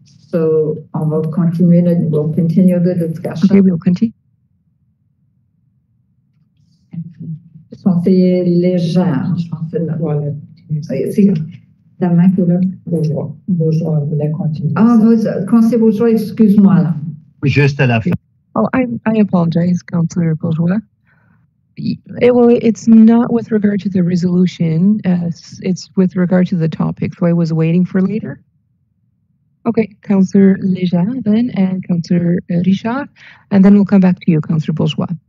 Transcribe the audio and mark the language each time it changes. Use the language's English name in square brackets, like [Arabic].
[English] So, [French] on va continuer, [English] we'll continue the discussion. Okay, we'll continue. [French] Conseiller Léger, je pense que voilà. C'est la main qui est là. Bourgeois voulait continuer. Ah, conseiller Bourgeois, excuse-moi là. Juste à la fin. [English] Oh, I apologize, Councillor Bourgeois. It's not with regard to the resolution. It's with regard to the topic. So I was waiting for later. Okay, Councillor Léger then, and Councillor Richard, and then we'll come back to you, Councillor Bourgeois.